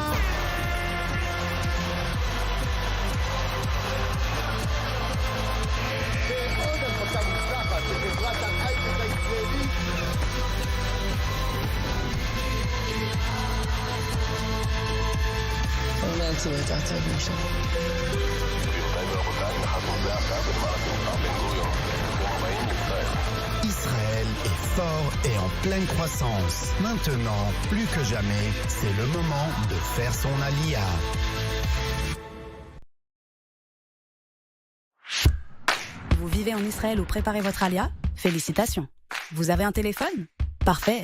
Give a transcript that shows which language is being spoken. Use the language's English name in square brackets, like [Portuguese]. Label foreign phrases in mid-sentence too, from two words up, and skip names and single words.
[Hebrew] ועוד הנפקה מוצלחת של חברת ההייטק הישראלית. להציב את העצבים שלו. [French] Israël est fort et en pleine croissance. Maintenant, plus que jamais, c'est le moment de faire son alia. Vous vivez en Israël ou préparez votre alia? Félicitations. Vous avez un téléphone? Parfait.